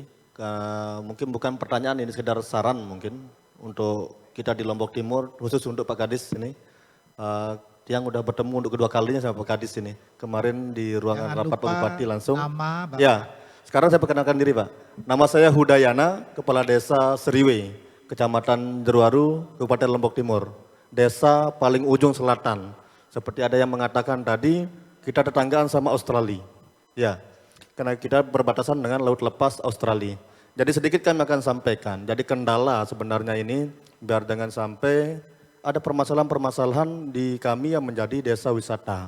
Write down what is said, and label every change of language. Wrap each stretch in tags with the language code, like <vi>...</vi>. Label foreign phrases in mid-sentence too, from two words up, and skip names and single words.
<id>Mungkin bukan pertanyaan, ini sekedar saran mungkin untuk kita di Lombok Timur, khusus untuk Pak Kadis ini. Yang udah bertemu untuk kedua kalinya sama Pak Kadis ini. Kemarin di ruangan Jangan rapat lupa Bupati langsung. nama Bapak. Ya, sekarang saya perkenalkan diri Pak. Nama saya Hudayana, Kepala Desa Seriwe, Kecamatan Jeruwaru, Kabupaten Lombok Timur. Desa paling ujung selatan. Seperti ada yang mengatakan tadi, kita tetanggaan sama Australia. Ya, karena kita berbatasan dengan Laut Lepas Australia. Jadi sedikit kami akan sampaikan. Jadi kendala sebenarnya ini, biar dengan sampai ada permasalahan-permasalahan di kami yang menjadi desa wisata.</id>